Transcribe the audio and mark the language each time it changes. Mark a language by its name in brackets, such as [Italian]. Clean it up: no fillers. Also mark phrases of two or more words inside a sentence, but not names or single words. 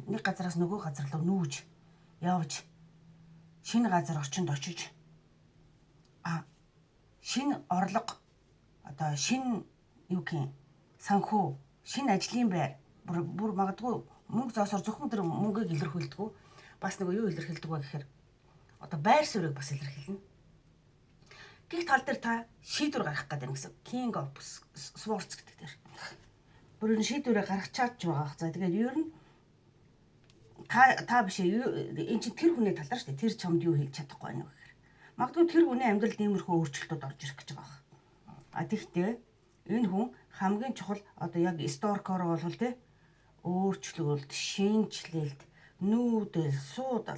[Mongolian] Нэг газараас нөгөө газар руу нүүж явж шинэ газар орчинд очиж шинэ орлого одоо шинэ санхүү шинэ ажлын байр бүр магадгүй мөнгө зоосоор зөвхөн тэр мөнгөийг илэрхийлдэг үү? Бас нөгөө юу илэрхийлдэг вэ гэхээр одоо байр суурийг бас илэрхийлнэ. Гэх тал дээр та шийдвэр гаргах гэдэг юм гэсэн. King of Swords гэдэг дээр. Бүр энэ шийдвэрээ гаргачаад ч байгаа. За тэгээд ер нь та биш энэ чинь тэр хүний талаар шүү дээ. Тэр чамд юу хийж чадахгүй байна вэ гэхээр. Магадгүй тэр хүний амьдралд иймэрхүү өөрчлөлтүүд орж ирэх гэж байгаа. Тэгэхдээ энэ хүн хамгийн чухал одоо яг Stork-оор бол тэ өөрчлөлт, шинжлэлт, нүүдэл, суудал.